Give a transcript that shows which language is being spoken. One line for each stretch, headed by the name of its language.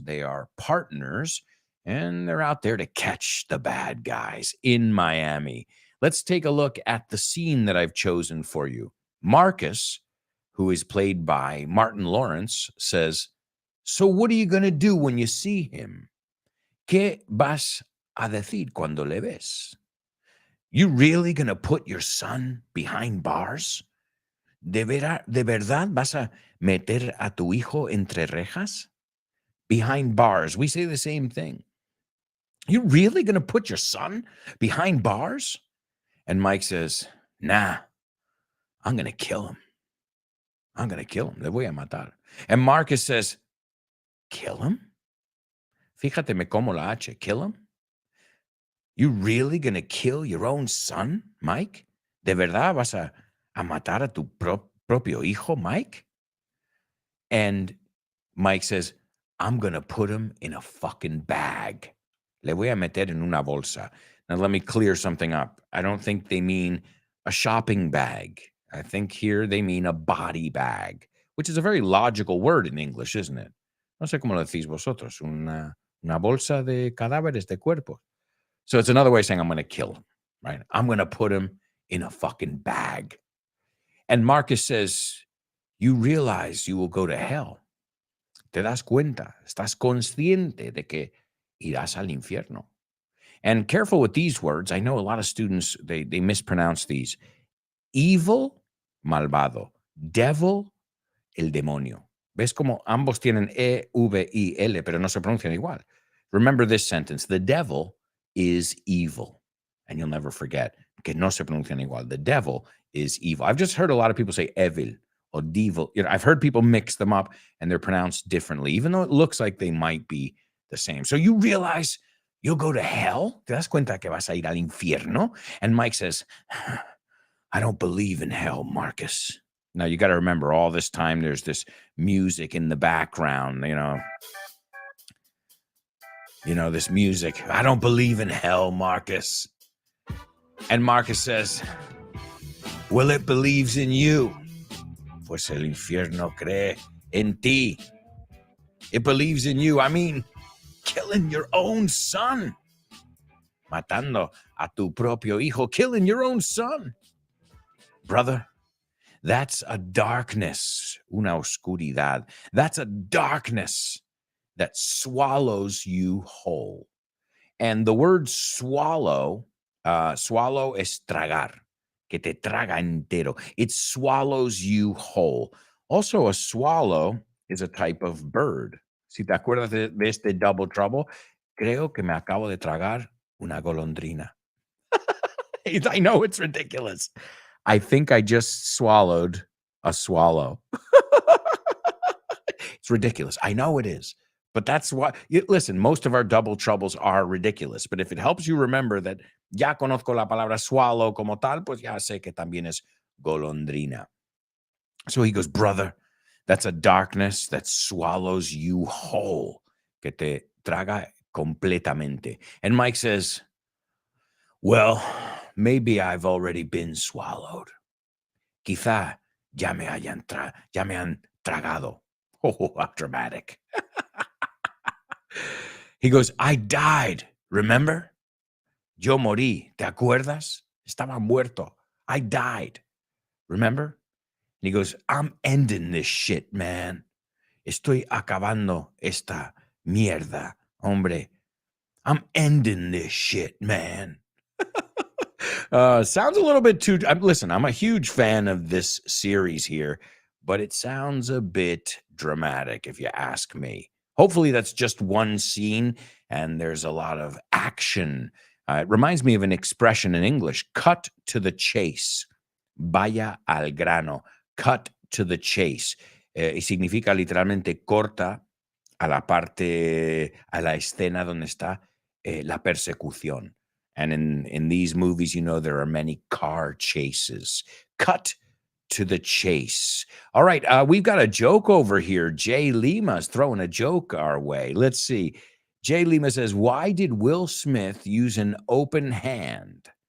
English: They are partners, and they're out there to catch the bad guys in Miami. Let's take a look at the scene that I've chosen for you. Marcus, who is played by Martin Lawrence, says, "So what are you going to do when you see him?
Spanish: ¿Qué vas a decir cuando le ves?
English: You really going to put your son behind bars?
Spanish: ¿De verdad vas a meter a tu hijo entre rejas?
English: Behind bars." We say the same thing. You really going to put your son behind bars? And Mike says, "Nah, I'm going to kill him. I'm going to kill him.
Spanish: Le voy a matar."
English: And Marcus says, "Kill him?
Spanish: Fíjate me como la H.
English: Kill him? You really going to kill your own son, Mike?
Spanish: ¿De verdad vas a matar a tu propio hijo, Mike?"
English: And Mike says, "I'm going to put him in a fucking bag.
Spanish: Le voy a meter en una bolsa."
English: Now, let me clear something up. I don't think they mean a shopping bag. I think here they mean a body bag, which is a very logical word in English, isn't it?
Spanish: No sé cómo lo decís vosotros. Una bolsa de cadáveres de cuerpos.
English: So it's another way of saying I'm going to kill him, right? I'm going to put him in a fucking bag. And Marcus says, "You realize you will go to hell.
Spanish: Te das cuenta. Estás consciente de que irás al infierno."
English: And careful with these words. I know a lot of students, they mispronounce these.
Spanish: Evil, malvado. Devil, el demonio. ¿Ves como ambos tienen E, V, I, L, pero no se pronuncian igual?
English: Remember this sentence. The devil is evil. And you'll never forget
Spanish: que no se pronuncian igual.
English: The devil is evil. I've just heard a lot of people say evil or devil. You know, I've heard people mix them up and they're pronounced differently, even though it looks like they might be the same. So you realize you'll go to hell?
Spanish: ¿Te das cuenta que vas a ir al infierno?
English: And Mike says, I don't believe in hell, Marcus. Now, you got to remember, all this time, there's this music in the background, this music. I don't believe in hell, Marcus. And Marcus says, well, it believes in you.
Spanish: Pues el infierno cree en ti.
English: It believes in you. I mean, killing your own son.
Spanish: Matando a tu propio hijo.
English: Killing your own son. Brother, that's a darkness,
Spanish: una oscuridad.
English: That's a darkness that swallows you whole. And the word swallow
Spanish: es tragar, que te traga entero.
English: It swallows you whole. Also, a swallow is a type of bird.
Spanish: Si te acuerdas de este Double Trouble, creo que me acabo de tragar una golondrina.
English: I know it's ridiculous. I think I just swallowed a swallow. It's ridiculous. I know it is. But that's why, listen, most of our double troubles are ridiculous. But if it helps you remember that
Spanish: ya conozco la palabra swallow como tal, pues ya sé que también es golondrina.
English: So he goes, brother, that's a darkness that swallows you whole,
Spanish: que te traga completamente.
English: And Mike says, well, maybe I've already been swallowed.
Spanish: Quizá ya me han tragado.
English: Oh, how dramatic. He goes, I died, remember?
Spanish: Yo morí, ¿te acuerdas? Estaba muerto.
English: I died, remember? And he goes, I'm ending this shit, man.
Spanish: Estoy acabando esta mierda, hombre.
English: I'm ending this shit, man. Sounds a little bit too. Listen, I'm a huge fan of this series here, but it sounds a bit dramatic if you ask me. Hopefully, that's just one scene and there's a lot of action. It reminds me of an expression in English, cut to the chase.
Spanish: Vaya al grano.
English: Cut to the chase.
Spanish: Y significa literalmente corta a la parte, a la escena donde está la persecución.
English: And in these movies, there are many car chases. Cut to the chase. All right, we've got a joke over here. Jay Lima's throwing a joke our way. Let's see. Jay Lima says, why did Will Smith use an open hand?